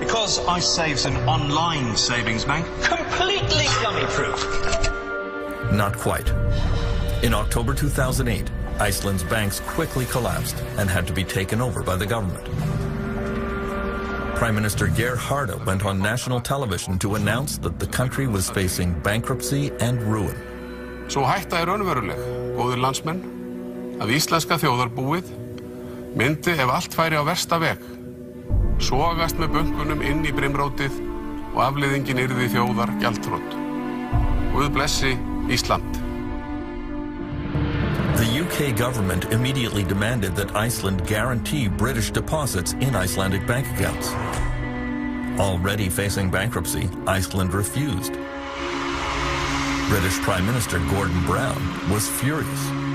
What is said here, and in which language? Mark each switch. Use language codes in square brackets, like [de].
[en] Because iSave's an online savings bank, completely dummy-proof. Not quite. In October 2008, Iceland's banks quickly collapsed and had to be taken over by the government. Prime Minister Geir Haarde went on national television to announce that the country was facing bankruptcy and ruin. [is] Svo hætta raunveruleg, góðir landsmenn, að íslenska þjóðarbúið myndi ef allt færi á versta veg, sogast með bönkunum inn í brimrótið og afleiðingin yrði þjóðar gjaldþrot. Guð blessi Ísland. [en] The UK government immediately demanded that Iceland guarantee British deposits in Icelandic bank accounts. Already facing bankruptcy, Iceland refused. British Prime Minister Gordon Brown was furious.